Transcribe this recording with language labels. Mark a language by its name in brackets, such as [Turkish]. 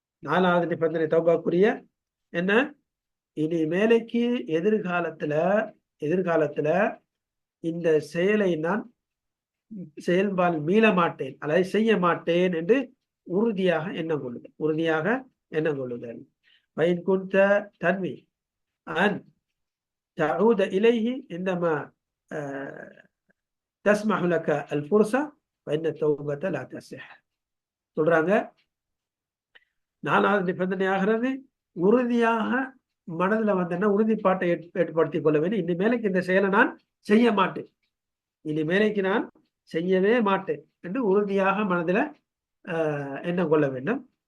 [Tamil] 4வது நிபந்தனை தௌபாக்குரிய என்ன? இனி மேலைக்கு எதிர்காலத்துல இந்த செயலை நான் செயல்பால் மீள மாட்டேன் அல்லது செய்ய மாட்டேன் என்று உறுதியாக எண்ணம் கொள்ளுதல். [Arabic] وإن كنت تنوي أن تعود إليه عندما تسمح لك الفرصة فإن التوبة لا تصح. [Tamil] சொல்றாங்க 4வது நிபந்தனை ஆகிறது உறுதியாக மனதில் வந்தேன்னா உறுதிப்பாட்டை ஏற்படுத்திக் கொள்ள வேண்டும். இனிமேலுக்கு இந்த செயலை நான் செய்ய மாட்டேன், இனிமேலைக்கு நான் செய்யவே மாட்டேன் என்று உறுதியாக மனதில் எண்ணம் கொள்ள வேண்டும்.